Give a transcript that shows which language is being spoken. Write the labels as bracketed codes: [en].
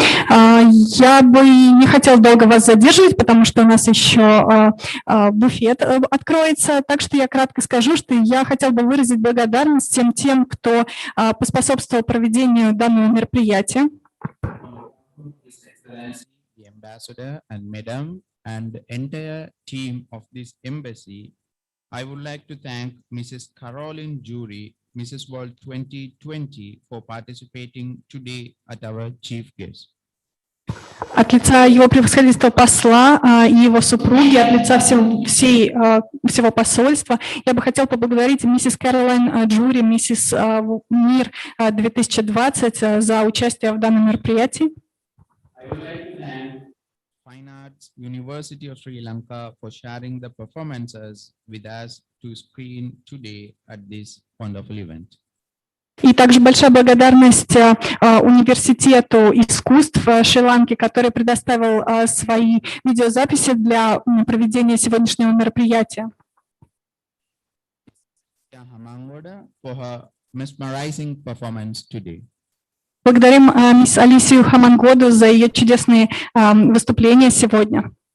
[ru] Я бы не хотела долго вас задерживать, потому что у нас еще буфет откроется. Так что я кратко скажу, что я хотела бы выразить благодарность всем тем, кто поспособствовал проведению данного мероприятия. [en] The ambassador and madam and the entire team of this embassy, I would like to thank Mrs. Caroline Jury, Mrs. World 2020, for participating today at our chief guest. [ru] От лица его превосходительства посла и его супруги, от лица всего посольства, я бы хотела поблагодарить миссис Кэролайн Джури, миссис Мир 2020 за участие в данном мероприятии. [en] I would like to thank Fine Arts University of Sri Lanka for sharing the performances with us to screen today at this wonderful event. [ru] И также большая благодарность Университету искусств Шри-Ланки, который предоставил свои видеозаписи для проведения сегодняшнего мероприятия. [en] For her mesmerizing performance today. [ru] Благодарим мисс Алисию Хамангоду за ее чудесные выступления сегодня.